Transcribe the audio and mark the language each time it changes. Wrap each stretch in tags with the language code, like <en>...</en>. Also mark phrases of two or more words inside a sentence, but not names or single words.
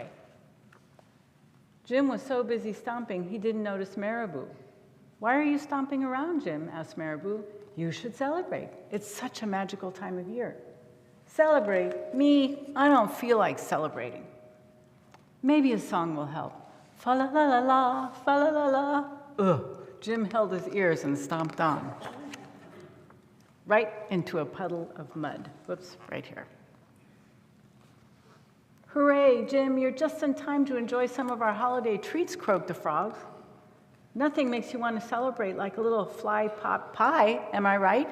<en>Jim was so busy stomping, he didn't notice Marabou. Why are you stomping around, Jim? Asked Marabou. You should celebrate. It's such a magical time of year. Celebrate? Me? I don't feel like celebrating. Maybe a song will help. Fa-la-la-la-la, fa-la-la-la. Ugh. Jim held his ears and stomped on. Right into a puddle of mud. Whoops, right here. Hooray, Jim, you're just in time to enjoy some of our holiday treats, croaked the frogs. Nothing makes you want to celebrate like a little fly pot pie, am I right?</en>